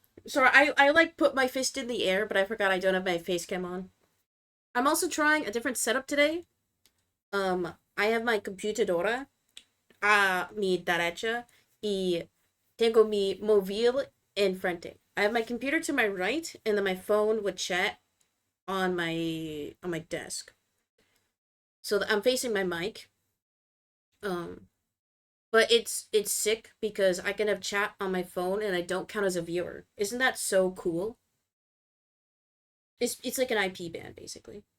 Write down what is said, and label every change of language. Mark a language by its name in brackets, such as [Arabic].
[English] Sorry, I like put my fist in the air, but I forgot I don't have my face cam on. I'm also trying a different setup today. I have my [Spanish] computadora a mi derecha y tengo mi móvil enfrente. [English] I have my computer to my right, and then my phone with chat on my desk. So I'm facing my mic. Um, but it's sick because I can have chat on my phone and I don't count as a viewer. Isn't that so cool? It's like an IP ban basically.